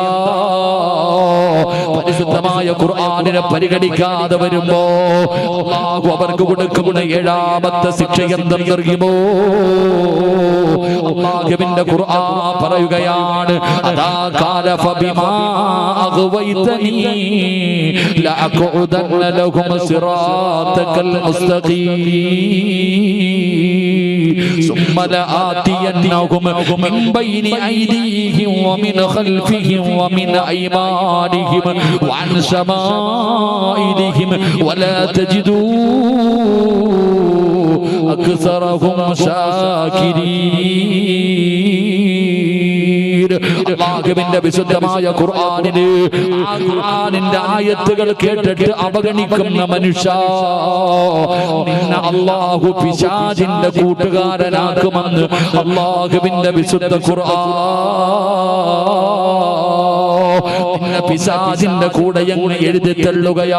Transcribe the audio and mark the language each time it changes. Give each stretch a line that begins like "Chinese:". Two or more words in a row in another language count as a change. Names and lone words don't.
Malayalam: പരിശുദ്ധമായ ഖുർആനിനെ പരിഗണിക്കാതെ വരുമ്പോ അല്ലാഹു അവർക്ക് കൊടുക്കുന്ന ഏഴാമത്തെ ശിക്ഷ എന്തെന്നറിയുമോ? അല്ലാഹുവിന്റെ ഖുർആൻ പറയുകയാണ്, അതാ
Arabic: قال فبما أغويتني لأقعدن لهم صراطك المستقيم ثم لآتينهم من بين أيديهم ومن خلفهم ومن أيمانهم وعن شمائلهم ولا تجدوا أكثرهم شاكرين.
Malayalam: അല്ലാഹുവിന്റെ വിശുദ്ധമായ ഖുർആനിനെ, ആ ഖുർആനിന്റെ ആയത്തുകൾ കേട്ടിട്ട് അവഗണിക്കുന്ന മനുഷ്യ, നിന്നെ അല്ലാഹു പിശാചിന്റെ കൂട്ടുകാരനാക്കുമെന്ന് അല്ലാഹുവിന്റെ വിശുദ്ധ ഖുർആൻ. നിന്നെ പിശാചിന്റെ കൂടെ അങ്ങ് എഴുതി തള്ളുകയാ.